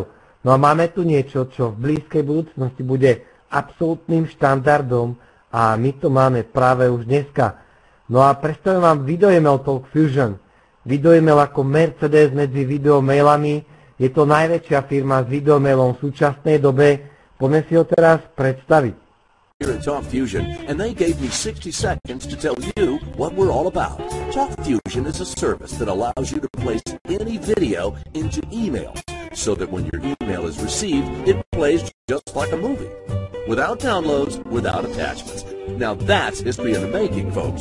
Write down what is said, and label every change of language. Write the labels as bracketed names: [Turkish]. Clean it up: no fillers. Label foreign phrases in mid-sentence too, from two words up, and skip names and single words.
[Slovak] No a máme tu niečo, čo v blízkej budúcnosti bude absolútnym štandardom a my to máme práve už dneska. No a predstavím vám video-e-mail Talk Fusion. Video-e-mail ako Mercedes medzi videomailami. Je to najväčšia firma s videomailom v súčasnej dobe. Poďme si ho teraz predstaviť. [English] Here at Talk Fusion, and they gave me 60 seconds to tell you what we're all about. Talk Fusion is a service that allows you to place any video into email, so that when your email is received, it plays just like a movie. Without downloads, without attachments. Now that's history in the making, folks.